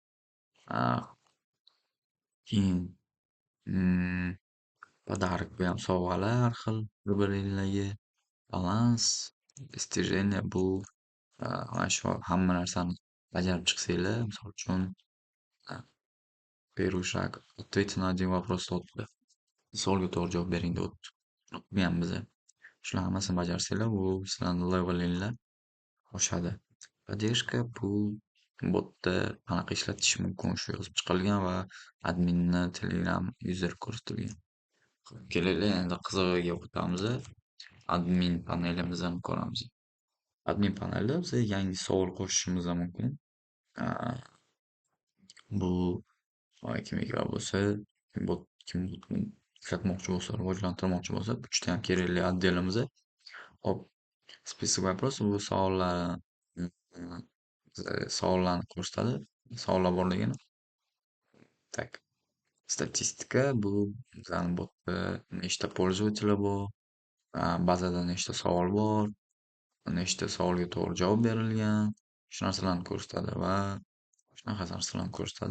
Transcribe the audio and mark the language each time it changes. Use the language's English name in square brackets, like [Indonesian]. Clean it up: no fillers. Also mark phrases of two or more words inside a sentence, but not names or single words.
[Uzbek] Keyin podarik, bu ham sovg'alar har xil bir-biringlarga. Balans, достижение, bu mana shu hamma narsani bajarib chiqsanglar, misol uchun [Russian] первый шаг. Ответьте на один вопрос o'tdi. [Uzbek] Savolga to'g'ri javob bering deb o'tdi. O'qiganmiz. Shular hammasini bajarsanglar, bu sizlarni levelinglar oshadi. Поддержка, bu botda qanaqa ishlatish mumkin, shu yozib chiqilgan va adminni Telegram yuzeri ko'rsatilgan. Kelinglar, endi qizig'iga o'tamiz. Admin panelimizni ko'ramiz. Admin panelda biz yangi savol qo'shishimiz mumkin. Bu kimga bo'lsa, kim ishlatmoqchi bo'lsa, rivojlantirmoqchi bo'lsa, juda ham kerakli отделimiz. Hop, [Russian] spисок вопросов, [Uzbek] bu savollarni ko'rsatadi. Savollar borligini. Так. Statistika, bu bizani botda nechta пользователь bor, bazada nechta savol bor, nechta savolga to'g'ri javob berilgan, shu narsalarni ko'rsatadi va shunaqa narsalarni ko'rsatadi.